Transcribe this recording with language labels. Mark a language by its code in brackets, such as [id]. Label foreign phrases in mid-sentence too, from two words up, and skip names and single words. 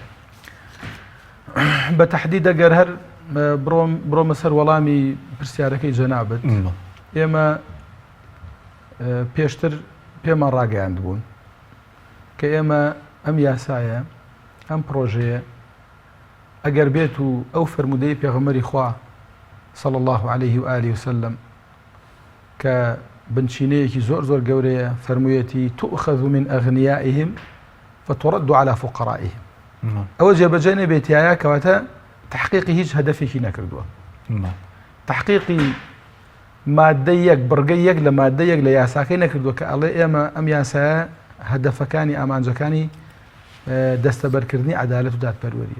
[ckb] بە تەحدید ئەگەر هەر بڕۆمە سەر وەڵامی پرسیارەکەی جەنابەت، ئێمە پێشتر پێمان ڕاگەیاند بوون کە ئێمە ئەم یاسایە ئەم پرۆژەیە ئەگەر بێت و ئەو فرمودەی پێغەمبەری خوا [ar] صلى الله عليه وآله وسلم [ckb] کە بنچینەیەکی زۆر زۆر گەورەیە، فەرموویەتی [ar] تؤخذ من أغنيائهم فترد على فقرائهم. [ckb] ئەوە جێبەجێ نەبێتیایە کەواتە تحقیقی هیچ هەدەفێکی نەکردووە. تحقیقی مادە یەک بڕگە یەک لە مادە یەک لە یاساکەی نەکردووە کە ئەڵێ ئێمە ئەم یاسایە هەدەفەکانی ئامانجەکانی دەستەبەرکردنی عەدالەت و دادپەروەریە.